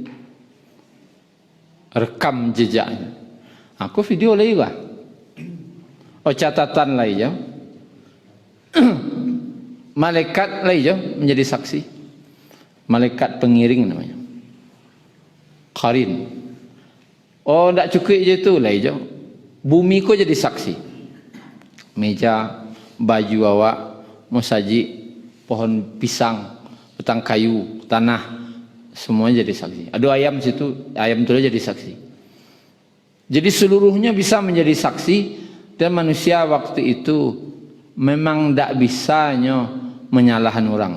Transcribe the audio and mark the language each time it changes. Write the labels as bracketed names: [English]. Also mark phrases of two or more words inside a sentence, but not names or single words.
[Indonesian] Rekam jejaknya. Aku video lagi kah? Oh, catatan lagi ya. Malaikat lah je menjadi saksi. Malaikat pengiring namanya. Qarin. Oh, tak cukup je tu lah je. Bumi ko jadi saksi. Meja, baju awak, musajik, pohon pisang, petang kayu, tanah, semuanya jadi saksi. Ada ayam situ, ayam tu jadi saksi. Jadi seluruhnya bisa menjadi saksi dan manusia waktu itu memang tak bisanya menyalahkan orang.